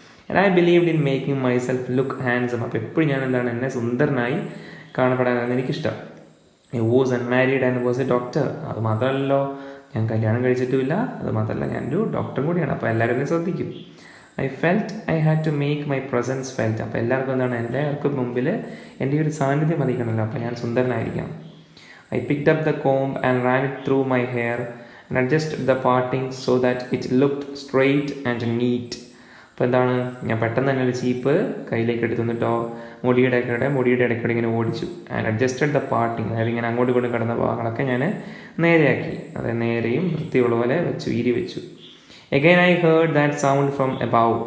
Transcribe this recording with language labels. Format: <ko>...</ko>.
<en>And I believed in making myself look handsome.</en> <ml>അപ്പോൾ എപ്പോഴും ഞാൻ എന്താണ്, എന്നെ സുന്ദരനായി കാണപ്പെടാനായിരുന്നു എനിക്കിഷ്ടം.</ml> <en>I was unmarried and was a doctor.</en> <ml>അത് മാത്രമല്ലല്ലോ, ഞാൻ കല്യാണം കഴിച്ചിട്ടുമില്ല. അത് മാത്രമല്ല, ഞാനൊരു ഡോക്ടറും കൂടിയാണ്. അപ്പോൾ എല്ലാവരും എന്നെ ശ്രദ്ധിക്കും.</ml> <en>I felt I had to make my presence felt.</en> <ml>അപ്പോൾ എല്ലാവർക്കും എന്താണ്, എല്ലാവർക്കും മുമ്പിൽ എൻ്റെ ഒരു സാന്നിധ്യം അറിയിക്കണമല്ലോ. അപ്പോൾ ഞാൻ സുന്ദരനായിരിക്കണം.</ml> <en>I picked up the comb and ran it through my hair and adjusted the parting so that it looked straight and neat.</en> <ml>അപ്പോൾ എന്താണ്, ഞാൻ പെട്ടെന്ന് തന്നെ ഒരു ചീപ്പ് കയ്യിലേക്ക് എടുത്തു, എന്നിട്ടോ മുടിയുടെ ഇടയ്ക്കൂടെ ഇങ്ങനെ ഓടിച്ചു.</ml> <en>And adjusted the parting.</en> <ml>അതായത് ഇങ്ങനെ അങ്ങോട്ട് ഇങ്ങോട്ടും കിടന്ന ഭാഗങ്ങളൊക്കെ ഞാൻ നേരെയാക്കി. അതായത് നേരെയും വൃത്തിയുള്ള പോലെ ഈരി വെച്ചു.</ml> <en>Again I heard that sound from above.</en>